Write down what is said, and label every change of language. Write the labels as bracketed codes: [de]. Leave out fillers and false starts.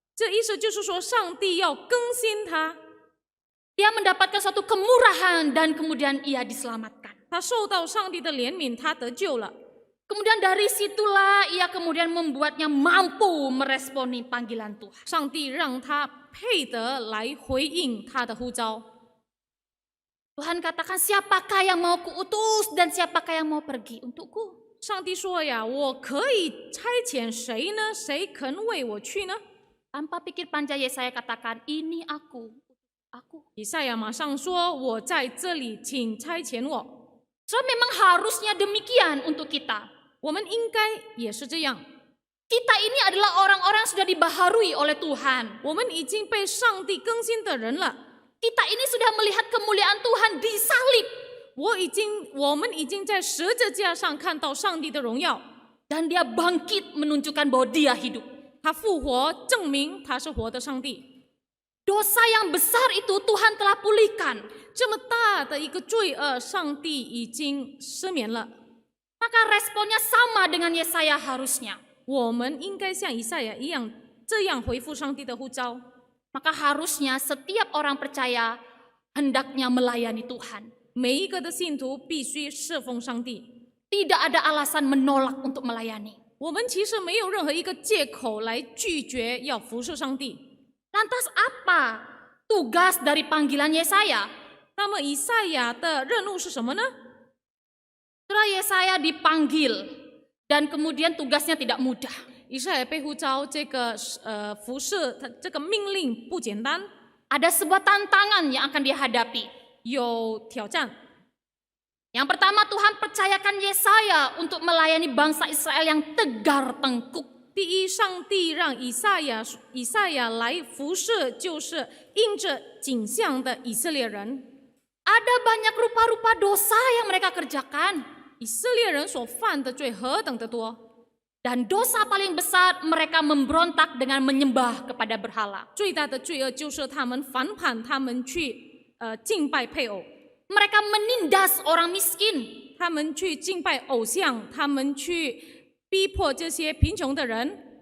[zh] 这意思就是说，上帝要更新他， [id] Dia mendapatkan suatu kemurahan dan kemudian ia diselamatkan. [zh] 他受到上帝的怜悯，他得救了。 [id] Kemudian dari situlah ia kemudian membuatnya mampu meresponi panggilan Tuhan. [zh] 上帝让他配得来回应他的呼召。 [id] Tuhan katakan, siapakah yang mau kuutus dan siapakah yang mau pergi untukku? [zh] 上帝说呀，我可以差遣谁呢？谁肯为我去呢？ [id] Tanpa pikir panjang Yesaya katakan, ini aku. [zh] 以赛亚马上说：“我在这里，请差遣我。” [id] So memang harusnya demikian untuk kita. [zh] 我们应该也是这样。 [id] Kita ini adalah orang-orang yang sudah dibaharui oleh Tuhan. [zh] 我们已经被上帝更新的人了。 [id] Kita ini sudah melihat kemuliaan Tuhan di salib. [zh] 我们已经在十字架上看到上帝的荣耀。 [id] Dan dia bangkit menunjukkan bahwa dia hidup. [zh] 他复活，证明他是活的上帝。 [id] Dosa yang besar itu Tuhan telah pulihkan. [zh] 这么大的一个罪恶，上帝已经赦免了。 [id] Maka responnya sama dengan Yesaya harusnya. [zh] 我们应该像以赛亚一样，这样回复上帝的呼召。 [id] Maka harusnya setiap orang percaya hendaknya melayani Tuhan. [zh] 每一个的信徒必须侍奉上帝。 [id] Tidak ada alasan menolak untuk melayani. [zh] 我们其实没有任何一个借口来拒绝要服侍上帝。 [id] Lantas apa tugas dari panggilan Yesaya? [zh] 那么以赛亚的任务是什么呢？ [id] Setelah Yesaya dipanggil dan kemudian tugasnya tidak mudah. [zh] 以赛亚被呼召，这个服侍，他这个命令不简单， [id] Ada sebuah tantangan yang akan dihadapi. [zh] 有挑战。 [id] Yang pertama, Tuhan percayakan Yesaya untuk melayani bangsa Israel yang tegar tengkuk. [zh] 第一，上帝让以赛亚来服侍，就是印着景象的以色列人。 [id] Ada banyak rupa-rupa dosa yang mereka kerjakan. [zh] 以色列人所犯的罪何等的多， [id] Dan dosa paling besar mereka memberontak dengan menyembah kepada berhala. [zh] 最大的罪恶就是他们反叛，他们去敬拜配偶， [id] Mereka menindas orang miskin. [zh] 他们去敬拜偶像，他们去逼迫这些贫穷的人，